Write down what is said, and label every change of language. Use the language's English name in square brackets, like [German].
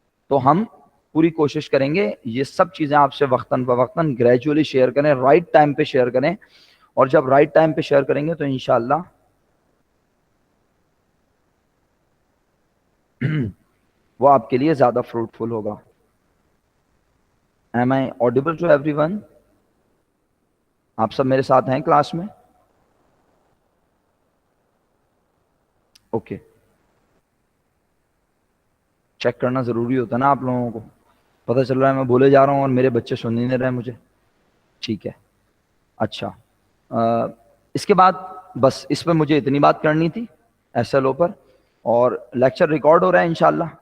[Urdu] تو ہم پوری کوشش کریں گے یہ سب چیزیں آپ سے وقتاً فوقتاً گریجولی شیئر کریں, رائٹ ٹائم پہ شیئر کریں, اور جب رائٹ ٹائم پہ شیئر کریں گے تو انشاءاللہ وہ آپ کے لیے زیادہ فروٹفل ہوگا. [English] Am I audible to everyone? [Urdu] آپ سب میرے ساتھ ہیں کلاس میں؟ اوکے, چیک کرنا ضروری ہوتا ہے نا آپ لوگوں کو, پتہ چل رہا ہے میں بولے جا رہا ہوں اور میرے بچے سن ہی نہیں رہے مجھے. ٹھیک ہے, اچھا. اس کے بعد بس اس پہ مجھے اتنی بات کرنی تھی SLO پر, اور لیکچر ریکارڈ ہو رہا ہے انشاءاللہ.